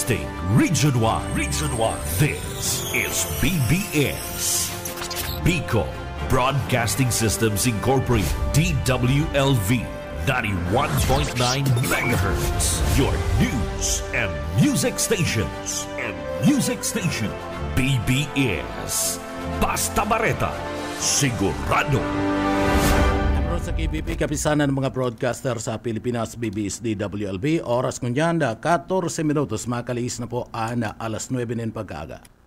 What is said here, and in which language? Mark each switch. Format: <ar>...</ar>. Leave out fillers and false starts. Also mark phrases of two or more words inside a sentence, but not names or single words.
<en>Broadcasting Region 1. Region 1. This is BBS. Bicol Broadcasting Systems Incorporated. DWLV 91.9 megahertz. Your news and music stations.</en> <bik>BBS. Basta Bareta. Sigurado.</bik> <tl>Sa KBP, kapisanan ng mga broadcaster sa Pilipinas, BBS DWLB.</tl> <bik>Oras kunyan na 14 minutos. Makaliis na po na alas 9 ng pag-aga.</bik>